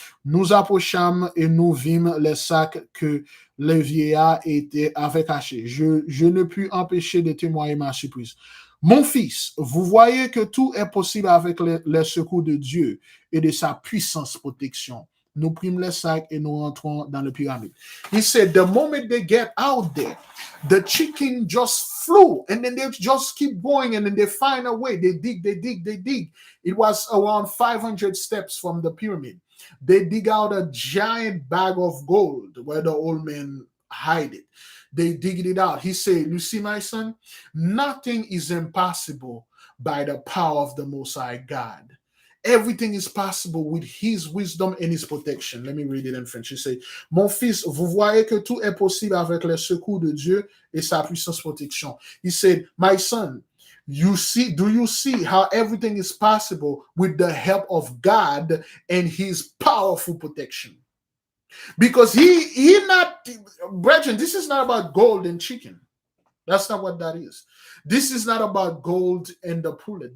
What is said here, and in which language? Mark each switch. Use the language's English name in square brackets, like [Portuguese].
[French] Nous approchâmes et nous vîmes les sacs que le vieillard avait cachés. Je ne pus empêcher de témoigner ma surprise. Mon fils, vous voyez que tout est possible avec les secours de Dieu et de sa puissance protection. Nous prîmes les sacs et nous rentrons dans le pyramide. [English] He said, the moment they get out there, the chicken just flew and then they just keep going and then they find a way. They dig, they dig, they dig. It was around 500 steps from the pyramid. They dig out a giant bag of gold where the old man hide it. They dig it out. He said, you see, my son, nothing is impossible by the power of the Most High God. Everything is possible with his wisdom and his protection. Let me read it in French. [French] He said, mon fils, vous voyez que tout est possible avec les secours de Dieu et sa puissance protection. [English] He said, my son, do you see how everything is possible with the help of God and his powerful protection? Because he not, brethren, this is not about gold and chicken. That's not what that is. This is not about gold and the pullet.